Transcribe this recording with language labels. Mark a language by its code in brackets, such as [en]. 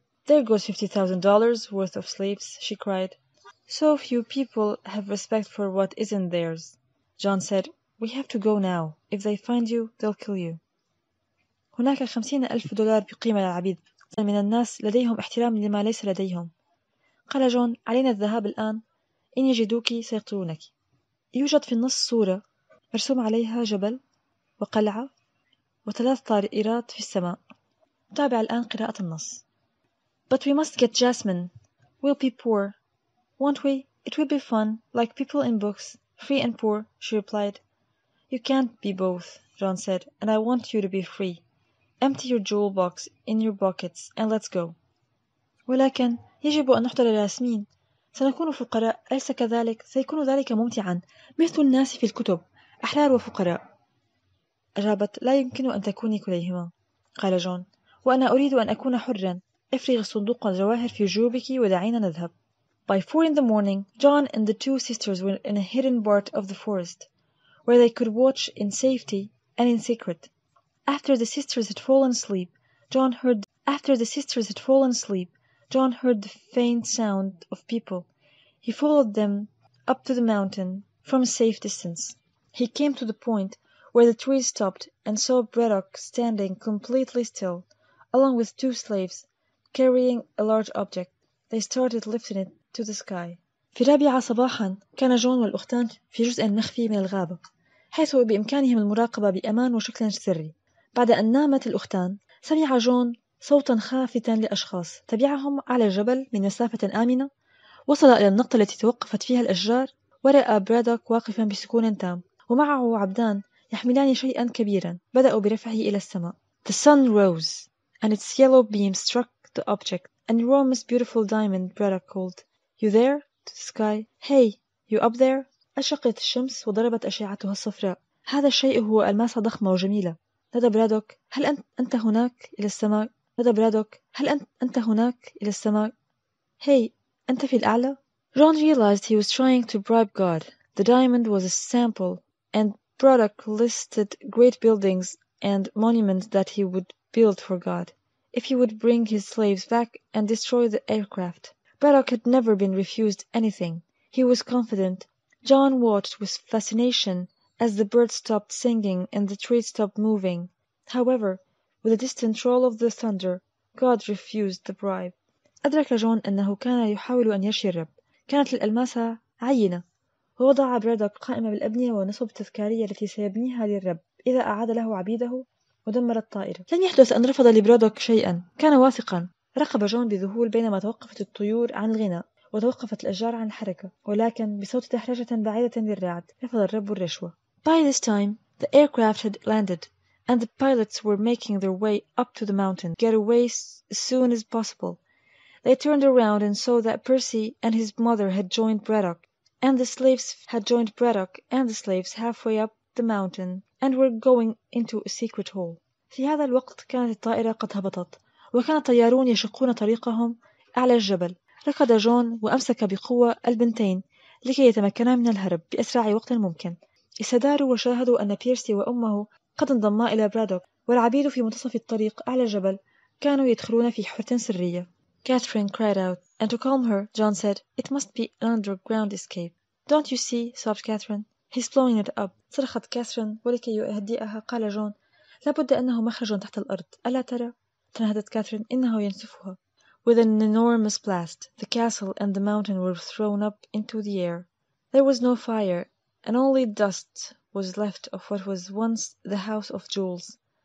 [en] "There goes $50,000 worth of slaves," she cried. "So few people have respect for what isn't theirs." John said, "We have to go now. If they find you, they'll kill you." [ar] هناك $50,000 بقيمة للعبيد. من الناس لديهم احترام لما ليس لديهم. قال جون: "علينا الذهاب الآن. إن يجدوك سيقتلونك." يوجد في النص صورة مرسوم عليها جبل وقلعة وثلاث طائرات في السماء. تابع الآن قراءة النص. [en] But we must get Jasmine. We'll be poor, won't we? It will be fun, like people in books, free and poor, she replied. You can't be both, John said, and I want you to be free. Empty your jewel box in your buckets and let's go. [ar] ولكن يجب أن نحضر ياسمين. سنكون فقراء، أليس كذلك؟ سيكون ذلك ممتعا، مثل الناس في الكتب، أحرار وفقراء. أجابت: لا يمكن أن تكوني كليهما، قال جون، وأنا أريد أن أكون حرا. افرغ صندوق الجواهر في جيوبك ودعينا نذهب. [en] By 4 in the morning, John and the two sisters were in a hidden part of the forest, where they could watch in safety and in secret. After the sisters had fallen asleep, John heard the faint sound of people. He followed them up to the mountain from a safe distance. He came to the point where the trees stopped and saw Braddock standing completely still, along with two slaves, carrying a large object. They started lifting it to the sky. [ar] في 4 صباحا كان جون والأختان في جزء مخفي من الغابة، حيث بإمكانهم المراقبة بأمان وشكل سري. بعد أن نامت الأختان، سمع جون صوتا خافتا لأشخاص. تبعهم على الجبل من مسافة آمنة، وصل إلى النقطة التي توقفت فيها الأشجار، ورأى برادوك واقفا بسكون تام، ومعه عبدان يحملان شيئا كبيرا. بدأوا برفعه إلى السماء. [en] The sun rose, and its yellow beam struck the object. An enormous beautiful diamond, Braddock called. You there? To the sky. Hey, you up there? [ar] أشرقت الشمس وضربت أشعتها الصفراء. هذا الشيء هو ألماسة ضخمة وجميلة. نادى برادوك: هل أنت هناك إلى السماء؟ نادى برادوك: هل أنت هناك إلى السماء؟ Hey, أنت في الأعلى? [en] John realized he was trying to bribe God. The diamond was a sample, and Braddock listed great buildings and monuments that he would build for God if he would bring his slaves back and destroy the aircraft. Braddock had never been refused anything. He was confident. John watched with fascination as the birds stopped singing and the trees stopped moving. However, with the distant roll of the thunder, God refused the bribe. [ar] أدرك جون أنه كان يحاول أن يشي الرب. كانت الألماسة عينة، ووضع برادوك قائمة بالأبنية والنصب التذكارية التي سيبنيها للرب إذا أعاد له عبيده ودمر الطائرة. لن يحدث أن رفض لبرادوك شيئا. كان واثقا. راقب جون بذهول بينما توقفت الطيور عن الغناء وتوقفت الأشجار عن الحركة، ولكن بصوت دحرجة بعيدة للرعد رفض الرب الرشوة. [en] By this time, the aircraft had landed, and the pilots were making their way up to the mountain, get away as soon as possible. They turned around and saw that Percy and his mother had joined Braddock, and the slaves halfway up the mountain and were going into a secret hole. [ar] في هذا الوقت كانت الطائرة قد هبطت، وكان الطيارون يشقون طريقهم أعلى الجبل. ركض جون وأمسك بقوة البنتين لكي يتمكنا من الهرب بأسرع وقت ممكن. استداروا وشاهدوا أن بيرسي وأمه قد انضما إلى برادوك، والعبيد في منتصف الطريق أعلى الجبل كانوا يدخلون في حفرة سرية. [en] Catherine cried out, and to calm her, John said, "It must be an underground escape." "Don't you see?" sobbed Catherine. "He's blowing it up." [ar] صرخت كاثرين، ولكي يهدئها قال جون: لابد أنه مخرج تحت الأرض، ألا ترى؟ تنهدت كاثرين: إنه ينسفها. [en] With an enormous blast, the castle and the mountain were thrown up into the air. There was no fire, and only dust was left of what was once the House of Jewels.